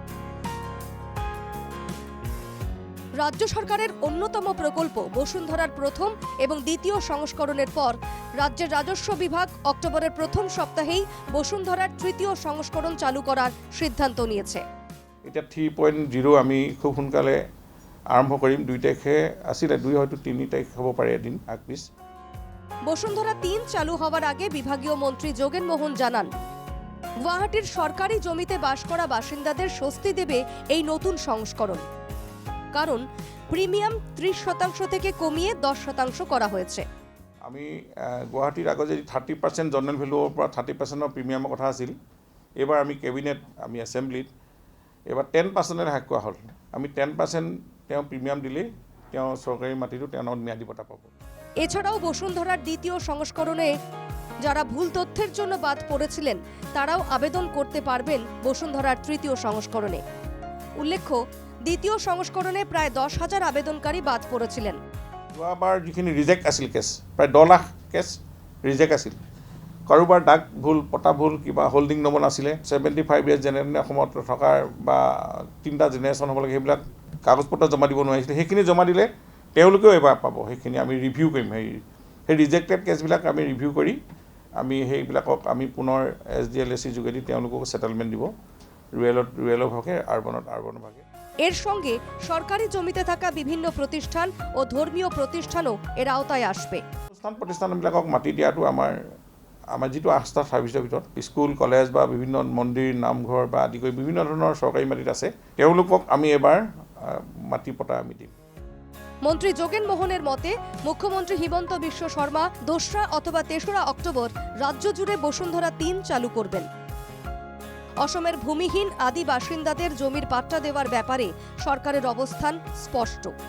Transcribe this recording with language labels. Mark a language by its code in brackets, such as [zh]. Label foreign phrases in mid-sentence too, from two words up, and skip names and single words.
[bn] রাজ্য সরকারের অন্যতম প্রকল্প বসুন্ধরার প্রথম এবং দ্বিতীয় সংস্করণের পর রাজ্যের রাজস্ব বিভাগ অক্টোবরের প্রথম সপ্তাহেই বসুন্ধরার তৃতীয় সংস্করণ চালু করার সিদ্ধান্ত নিয়েছে। [as] এটা 3.0 আমি খুব সোনকালে আৰম্ভ কৰিম। 2 তাৰিখে আছিলে, 2 হয়তো 3 তাৰিখ হ'ব পাৰে এদিন আগপিছ। [bn] বসুন্ধরা ৩ চালু হওয়ার আগে বিভাগীয় মন্ত্রী যোগেন মোহন জানান, গুয়াহাটির সরকারি জমিতে বাস করা বাসিন্দাদের স্বস্তি দেবে এই নতুন সংস্করণ। কারণ প্রিমিয়াম 30% থেকে কমিয়ে 10% করা হয়েছে। [as] আমি গুৱাহাটীৰ আগত যদি 30% জেনেৰেল ভেলুৰ পৰা 30% প্ৰিমিয়ামৰ কথা আছিল, এবাৰ আমি কেবিনেট, আমি এছেম্বলিত এবাৰ 10% হ্ৰাস কৰা হ'ল। আমি 10% তেওঁ প্ৰিমিয়াম দিলেই তেওঁ চৰকাৰী মাটিটো তেওঁ ম্যাদী পট্টা পাব। [bn] এছাড়াও বসুন্ধরার দ্বিতীয় সংস্করণে যারা ভুল তথ্যের জন্য বাদ পড়েছিলেন তারাও আবেদন করতে পারবেন বসুন্ধরার তৃতীয় সংস্করণে। উল্লেখ্য, দ্বিতীয় সংস্করণে প্রায় 10,000 আবেদনকারী বাদ পড়েছিলেন। [as] যোৱাবাৰ যিখিনি ৰিজেক্ট আছিল কেছ, প্ৰায় 10 লাখ কেছ ৰিজেক্ট আছিল। কাৰোবাৰ ডাক ভুল, পটা ভুল, কিবা হোল্ডিং নম্বৰ নাছিলে। 75 [en] years general [as] অসমত থকাৰ বা 3টা জেনেৰেশ্যন হ'ব লাগে, সেইবিলাক কাগজ পত্ৰ জমা দিব নোৱাৰিছিলে। সেইখিনি জমা দিলে তেওঁলোকেও এবাৰ পাব। সেইখিনি আমি ৰিভিউ কৰিম। সেই ৰিজেক্টেড কেছবিলাক আমি ৰিভিউ কৰি আমি সেইবিলাকক আমি পুনৰ SDLSC যোগেদি তেওঁলোকক সেটেলমেন্ট দিব, রুয়েলৰ ভাগে, আরবানৰ ভাগে। [bn] এর সঙ্গে সরকারি জমিতে থাকা বিভিন্ন প্রতিষ্ঠান ও ধর্মীয় প্রতিষ্ঠানও এর আওতায় আসবে। [as] প্রতিষ্ঠানবিলাকক মাটি দিয়াটো আমাৰ যিটো আস্থা সাৰ্ভিচৰ ভিতৰত স্কুল, কলেজ বা বিভিন্ন মন্দিৰ, নামঘৰ বা আদি কৰি বিভিন্ন ধৰণৰ চৰকাৰী মাটিত আছে, তেওঁলোকক আমি এবাৰ মাটি পটা আমি দিম। [bn] মন্ত্রী যোগেন মোহনের মতে মুখ্যমন্ত্রী হিমন্ত বিশ্ব শর্মা 2রা অথবা 3রা অক্টোবর রাজ্য জুড়ে বসুন্ধরা 3 চালু করবেন। অসমের ভূমিহীন আদি বাসিন্দাদের জমির পাট্টা দেওয়ার ব্যাপারে সরকারের অবস্থান স্পষ্ট।